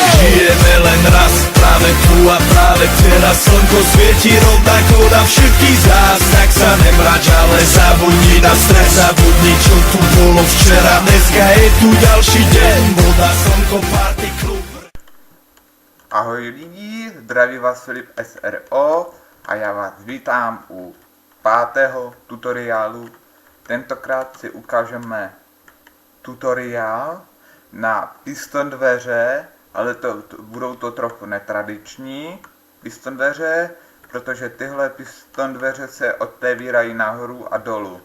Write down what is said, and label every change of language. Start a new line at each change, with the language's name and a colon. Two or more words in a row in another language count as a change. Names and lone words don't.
Slovak: žijeme len raz, práve tu a práve teraz. Slnko svieti rovnako na všetkých z nás, tak sa nemrač, ale zabudni na stres, zabudni čo tu bolo včera. Dneska je tu ďalší deň, voda, slnko, party, klub.
Czech: Ahoj lidi, zdraví vás Filip SRO a já vás vítám u 5. tutoriálu. Tentokrát si ukážeme tutoriál na piston dveře, ale budou to trochu netradiční piston dveře, protože tyhle piston dveře se otevírají nahoru a dolů.